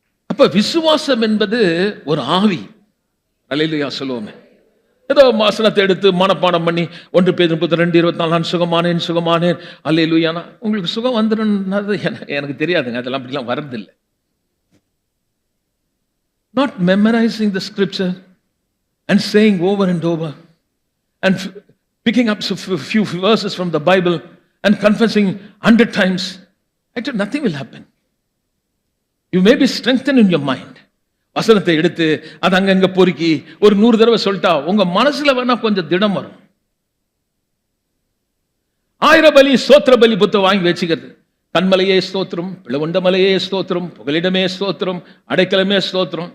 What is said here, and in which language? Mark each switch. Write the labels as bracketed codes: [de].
[ta] அப்ப விசுவாசம் என்பது ஒரு ஆவி. அல்லேலூயா சொல்லுவோமே. ஏதோ வசனத்தை எடுத்து மனப்பாடம் பண்ணி 1 பேதுரு 32:24 நான் சுகமானேன் சுகமானேன் அல்லேலூயானா உங்களுக்கு சுகம் வந்துடும்னது எனக்கு தெரியாதுங்க. அதெல்லாம் அப்படிலாம் வரதில்லை. [en] Not memorizing the scripture and saying over and over and picking up a few verses from the Bible and confessing 100 times, actually nothing will happen. You may be strengthened in your mind. [ta] வசனத்தை எடுத்து அது அங்கங்க பொறுக்கி ஒரு 100 தடவை சொல்லிட்டா உங்க மனசுல வேணா கொஞ்சம் திடம் வரும். 1000 பலி ஸ்தோத்திர பலி புத்த வாங்கி வச்சுக்கிறது. கண்மலையே ஸ்தோத்திரம், பிளவுண்ட மலையே ஸ்தோத்திரம், புகலிடமே ஸ்தோத்திரம், அடைக்கலமே ஸ்தோத்திரம்.